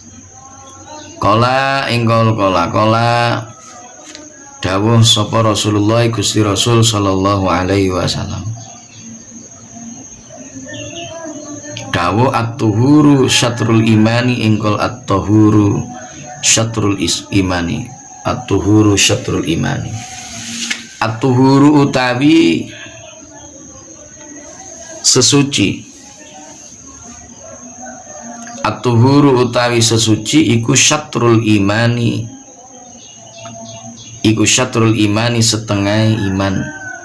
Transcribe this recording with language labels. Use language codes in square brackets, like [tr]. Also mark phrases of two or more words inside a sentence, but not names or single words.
[jv] Qala ingkol qala dawuh sapa Rasulullah Gusti Rasul [ar] صلى الله عليه وسلم. Dawuh الطهور شطر الإيمان ingkol الطهور شطر الإيمان. الطهور شطر الإيمان. [jv] At-tuhuru utawi sesuci. At-tuhuru utawi sesuci iku [ar] شطر الإيمان. [jv] Iku [ar] شطر الإيمان [jv] setengah iman.